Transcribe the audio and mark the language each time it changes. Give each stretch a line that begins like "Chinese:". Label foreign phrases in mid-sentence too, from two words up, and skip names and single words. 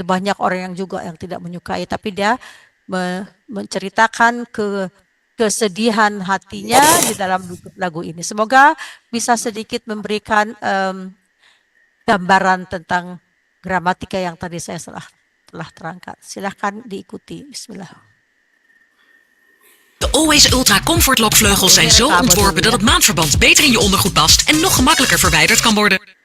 Indonesian: Banyak orang yang juga yang tidak menyukai, tapi dia menceritakan kesedihan hatinya di dalam lagu ini. Semoga bisa sedikit memberikan gambaran tentang gramatika yang tadi saya telah terangkan. Silahkan diikuti. Bismillah.
Dutch: De Always Ultra Comfort Lokvleugels zijn zo ontworpen dat het maandverband beter in je ondergoed past en nog gemakkelijker verwijderd kan worden.